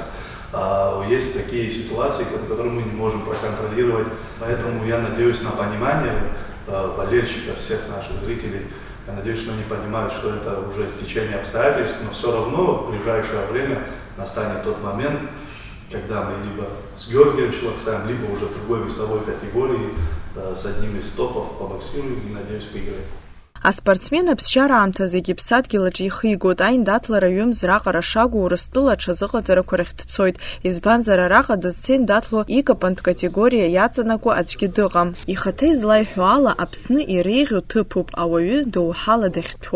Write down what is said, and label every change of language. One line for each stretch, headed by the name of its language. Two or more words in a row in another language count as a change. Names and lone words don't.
Russian: Есть такие ситуации, которые мы не можем проконтролировать, поэтому я надеюсь на понимание болельщиков, всех наших зрителей. Я надеюсь, что они понимают, что это уже стечение обстоятельств, но все равно в ближайшее время настанет тот момент, когда мы либо с Георгием Чулаксаевым, либо уже в другой весовой категории с одним из топов побоксируем и, надеюсь, выиграем.
Abkhazian: Аспортсмен аԥсшьараамҭазы ԥсадгьылаҿ ихигоит, аиндаҭлара ҩымз раҟара шагу Урыстәыла аҽазыҟаҵарақәа рахь дцоит. Избанзар араҟа дызцен даҭло икапантә категориа иаҵанакуа аӡәгьы дыҟам. Ихаҭа излаиҳәо ала Аԥсны иреиӷьу ҭыԥуп ауаҩы доуҳала дахьҭәуа.